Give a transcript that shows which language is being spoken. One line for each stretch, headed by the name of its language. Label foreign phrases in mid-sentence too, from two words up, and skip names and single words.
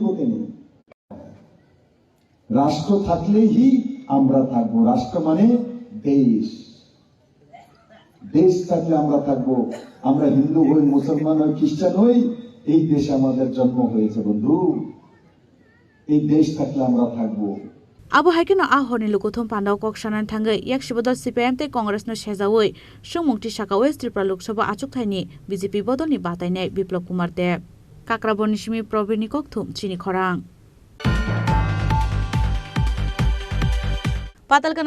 Bangla: তিনি রাষ্ট্র থাকলেই আমরা থাকবো। রাষ্ট্র মানে দেশ, দেশ থাকলে আমরা থাকবো। আমরা হিন্দু হই, মুসলমান হই, খ্রিস্টান হই, এই দেশে আমাদের জন্ম হয়েছে বন্ধু। এই দেশ থাকলে আমরা থাকবো।
Kok Borok: Abo haikino ahorni lukuthum pandau koksanan thangai yaksibodol CPM te Congress no sejawoi sungmungti sakawoi Tripura Lok Sabha achuk thaini BJP bodolni batainai Biplop Kumar Deb Kakraboni simi Probini kokthum chini khorang Patalkana